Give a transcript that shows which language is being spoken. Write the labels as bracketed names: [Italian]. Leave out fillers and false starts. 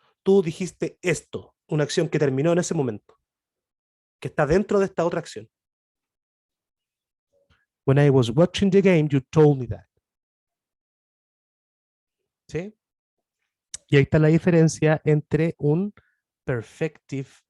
[Spanish] Tú dijiste esto, una acción que terminó en ese momento, que está dentro de esta otra acción. [English] When I was watching the game, you told me that. [Spanish] ¿Sí? Y ahí está la diferencia entre un perfective